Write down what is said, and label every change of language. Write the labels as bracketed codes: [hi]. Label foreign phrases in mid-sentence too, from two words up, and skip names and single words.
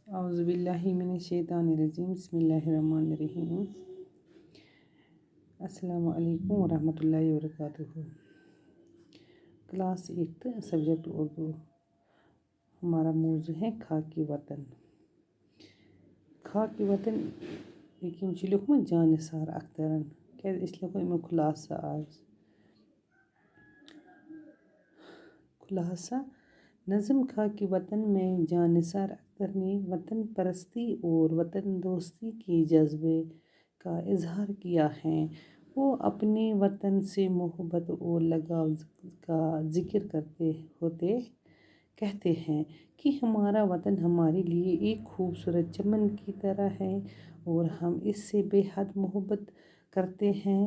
[ar] اعوذ باللہ من الشیطان الرجیم بسم اللہ الرحمن الرحیم السلام علیکم ورحمۃ اللہ وبرکاتہ۔ [en] class 8 subject [ur] اردو، ہمارا موضوع ہے خاکی وطن۔ [ks] خاکی وطن یِم چھِ لیوٗکھمُت جانِثار اخترن، کیٛازِ أسۍ لیکھو امیُک خُلاصہٕ آز۔ [ur] خلاصہ نظم خاکی وطن میں جانثار اختر نے وطن پرستی اور وطن دوستی کے جذبے کا اظہار کیا ہے۔ وہ اپنے وطن سے محبت اور لگاؤ کا ذکر کہتے ہیں کہ ہمارا وطن ہمارے لیے ایک خوبصورت چمن کی طرح ہے اور ہم اس سے بے حد محبت کرتے ہیں۔